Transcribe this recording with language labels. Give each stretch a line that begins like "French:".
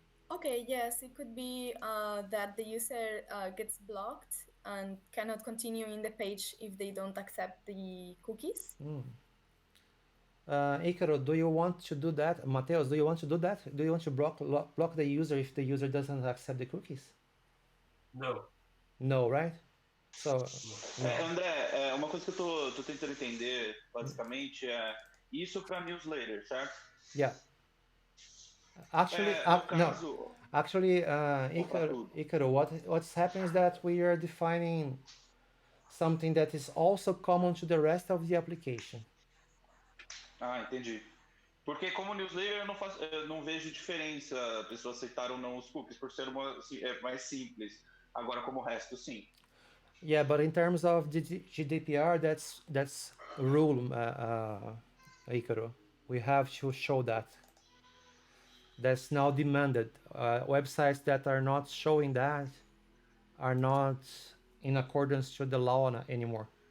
English: Okay, yes, it could be that the user gets blocked and cannot continue in the page if they don't accept the cookies. Icaro, do you want to do that? Mateus, do you want to do that? Do you want to block the user if the user doesn't accept the cookies? No. No, right? So, no.
Portuguese: André, uma coisa que eu tô tentando entender, basicamente, é isso para newsletter, certo?
English: Yeah. Actually,
Portuguese: No caso,
English: no. Actually, Icaro, what's happening is that we are defining something that is also common to the rest of the application.
Portuguese: Ah, entendi. Porque como newsletter eu não vejo diferença a pessoa aceitar ou não os cookies, por ser mais simples. Agora, como o resto, sim.
English: Yeah, but in terms of GDPR, that's a rule, Icaro. We have to show that. That's now demanded. Websites that are not showing that are not in accordance to the law anymore.